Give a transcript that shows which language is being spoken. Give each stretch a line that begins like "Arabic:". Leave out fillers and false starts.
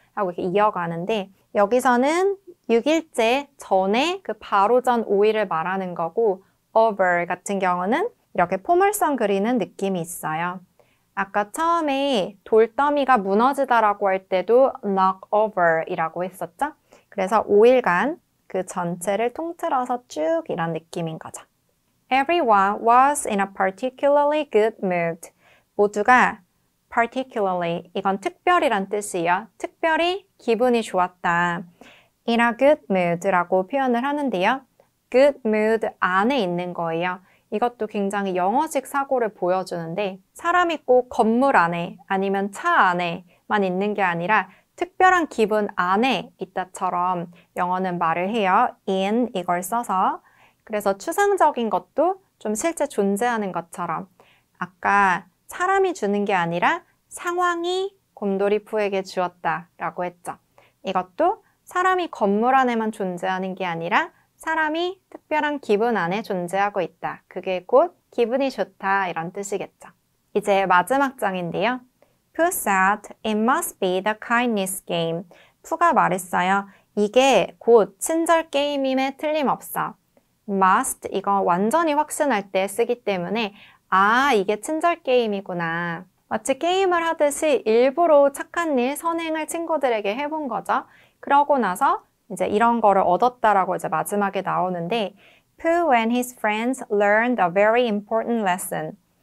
Korean: 하고 이렇게 이어가는데 여기서는 6일째 전에 그 바로 전 5일을 말하는 거고 over 같은 경우는 이렇게 포물선 그리는 느낌이 있어요. 아까 처음에 돌더미가 무너지다라고 할 때도 knock over 이라고 했었죠. 그래서 5일간 그 전체를 통틀어서 쭉 이런 느낌인 거죠.
English: Everyone was in a particularly good mood.
Korean: 모두가 particularly, 이건 특별이란 뜻이에요. 특별히 기분이 좋았다.
English: In a good mood
Korean: 라고 표현을 하는데요. good mood 안에 있는 거예요. 이것도 굉장히 영어식 사고를 보여주는데 사람이 꼭 건물 안에 아니면 차 안에만 있는 게 아니라 특별한 기분 안에 있다처럼 영어는 말을 해요. in 이걸 써서. 그래서 추상적인 것도 좀 실제 존재하는 것처럼 아까 사람이 주는 게 아니라 상황이 곰돌이푸에게 주었다 라고 했죠. 이것도 사람이 건물 안에만 존재하는 게 아니라 사람이 특별한 기분 안에 존재하고 있다. 그게 곧 기분이 좋다 이런 뜻이겠죠. 이제 마지막 장인데요.
English: Pooh said it must be the kindness game.
Korean: 푸가 말했어요. 이게 곧 친절 게임임에 틀림없어. must 이건 완전히 확신할 때 쓰기 때문에 아 이게 친절 게임이구나. 마치 게임을 하듯이 일부러 착한 일, 선행을 친구들에게 해본 거죠. 그러고 나서 이제 이런 거를 얻었다라고 이제 마지막에 나오는데
English: Pooh and his friends learned a very important lesson.